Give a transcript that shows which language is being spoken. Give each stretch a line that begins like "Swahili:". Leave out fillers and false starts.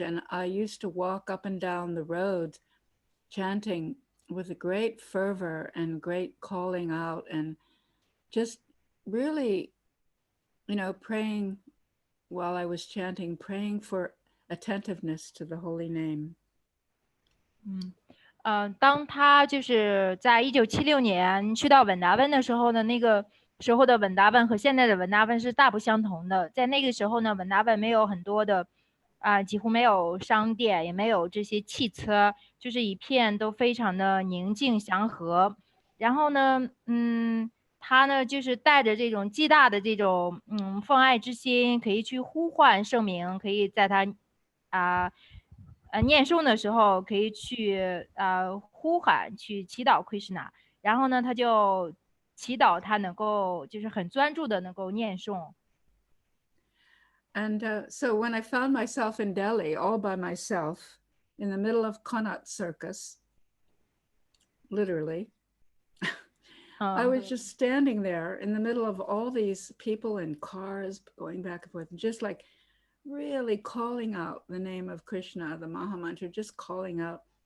English: And I used to walk up and down the road chanting with a great fervor and great calling out, and just really, praying while I was chanting, praying for attentiveness to the holy name.
Chinese: 当他就是在1976年去到稳达温的时候呢，那个时候的稳达温和现在的稳达温是大不相同的。在那个时候呢，稳达温没有很多的几乎没有商店，也没有这些汽车，就是一片都非常的宁静祥和。然后呢，他呢就是带着这种极大的这种奉爱之心，可以去呼唤圣名，可以在他念诵的时候可以去呼喊去祈祷 Krishna， 然后呢他就祈祷他能够就是很专注的能够念诵。
English: And so when I found myself in Delhi all by myself in the middle of Connaught Circus, literally, I was just standing there in the middle of all these people in cars going back and forth, just like really calling out the name of Krishna, the Maha Mantra, just calling out.